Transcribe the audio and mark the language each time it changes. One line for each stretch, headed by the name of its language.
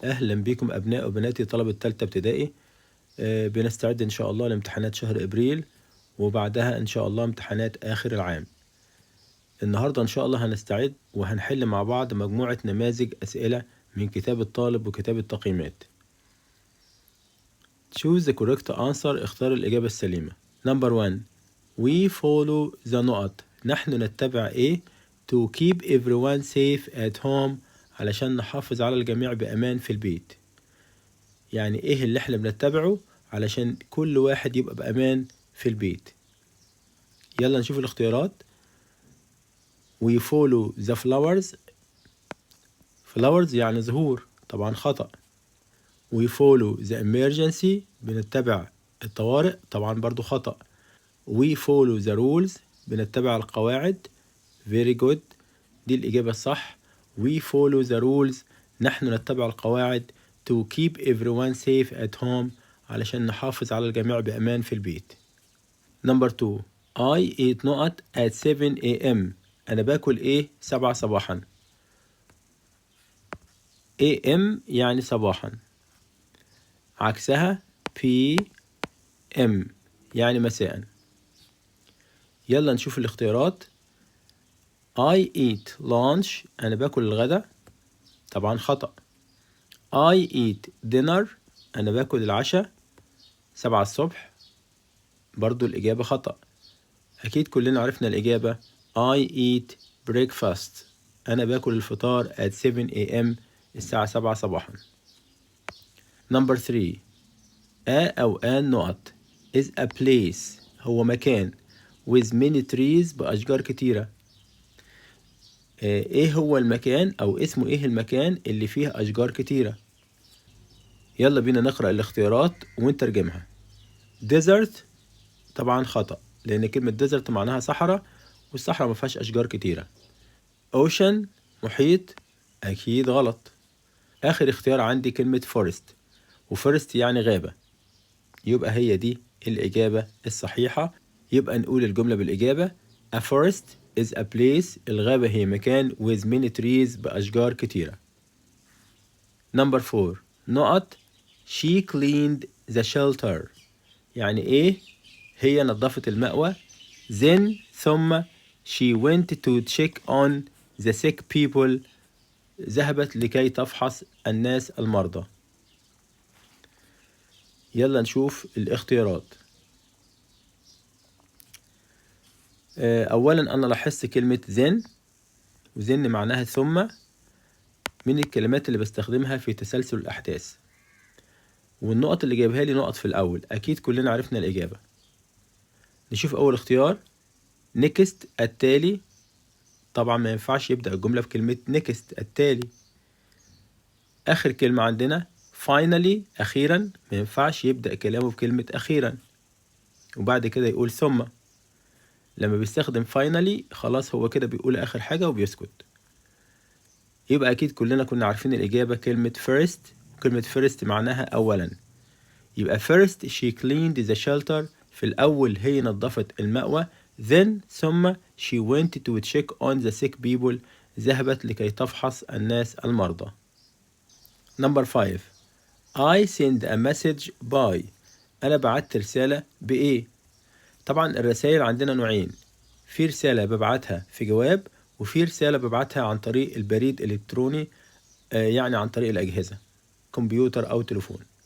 Arabic: أهلا بكم أبناء وبناتي طلبة تالتة ابتدائي. بنستعد إن شاء الله لامتحانات شهر إبريل، وبعدها إن شاء الله امتحانات آخر العام. النهاردة إن شاء الله هنستعد وهنحل مع بعض مجموعة نماذج أسئلة من كتاب الطالب وكتاب التقييمات.
English: Choose the correct answer.
Arabic: اختار الإجابة السليمة.
English: Number 1. We follow the
Arabic: نقط. نحن نتبع إيه؟
English: To keep everyone safe at home.
Arabic: علشان نحافظ على الجميع بأمان في البيت. يعني ايه اللي احنا بنتبعه علشان كل واحد يبقى بأمان في البيت. يلا نشوف الاختيارات.
English: We follow the flowers.
Arabic: flowers يعني زهور، طبعا خطأ.
English: We follow the emergency.
Arabic: بنتبع الطوارئ، طبعا برضو خطأ.
English: We follow the rules.
Arabic: بنتبع القواعد.
English: very good،
Arabic: دي الإجابة الصح.
English: We follow the rules.
Arabic: نحن نتبع القواعد
English: to keep everyone safe at home.
Arabic: علشان نحافظ على الجميع بأمان في البيت.
English: Number 2. I eat نقط at 7 a.m.
Arabic: أنا باكل إيه 7 صباحا.
English: a.m.
Arabic: يعني صباحا، عكسها p.m. يعني مساء. يلا نشوف الاختيارات.
English: I eat lunch.
Arabic: أنا باكل الغداء، طبعا خطأ.
English: I eat dinner.
Arabic: أنا باكل العشاء 7 الصبح، برضو الإجابة خطأ. أكيد كلنا عرفنا الإجابة.
English: I eat breakfast.
Arabic: أنا باكل الفطار
English: at 7 a.m.
Arabic: الساعة 7 صباحا.
English: Number 3. أو آن نقط is a place.
Arabic: هو مكان
English: with many trees.
Arabic: بأشجار كتيرة. إيه هو المكان أو اسمه إيه المكان اللي فيه أشجار كتيرة؟ يلا بينا نقرأ الاختيارات ونترجمها. desert طبعا خطأ، لأن كلمة desert معناها صحراء، والصحراء ما فيهاش أشجار كتيرة. ocean محيط، أكيد غلط. آخر اختيار عندي كلمة forest، وفورست يعني غابة، يبقى هي دي الإجابة الصحيحة. يبقى نقول الجملة بالإجابة:
English: A forest is a place.
Arabic: الغابة هي مكان
English: with many trees.
Arabic: بأشجار كتيرة.
English: Number 4. نقط She cleaned the shelter.
Arabic: يعني إيه؟ هي نظفت المأوى.
English: Then ثم she went to check on the sick people.
Arabic: ذهبت لكي تفحص الناس المرضى. يلا نشوف الاختيارات. أولا أنا لاحظت كلمة then، وzen معناها ثم، من الكلمات اللي بستخدمها في تسلسل الأحداث. والنقط اللي جايبها لي نقط في الأول، أكيد كلنا عرفنا الإجابة. نشوف أول اختيار next التالي. طبعا ما ينفعش يبدأ الجملة بكلمة next التالي. آخر كلمة عندنا finally أخيرا، ما ينفعش يبدأ كلامه بكلمة أخيرا وبعد كده يقول ثم. لما بيستخدم finally خلاص هو كده بيقول آخر حاجة وبيسكت. يبقى أكيد كلنا كنا عارفين الإجابة كلمة first، وكلمة first معناها أولا.
English: يبقى first she cleaned the shelter.
Arabic: في الأول هي نظفت المأوى.
English: then ثم she went to check on the sick people.
Arabic: ذهبت لكي تفحص الناس المرضى.
English: Number 5. I send a message by.
Arabic: أنا بعت رسالة بإيه؟ طبعا الرسائل عندنا نوعين، في رسالة ببعتها في جواب، وفي رسالة ببعتها عن طريق البريد الإلكتروني، يعني عن طريق الأجهزة كمبيوتر أو تليفون.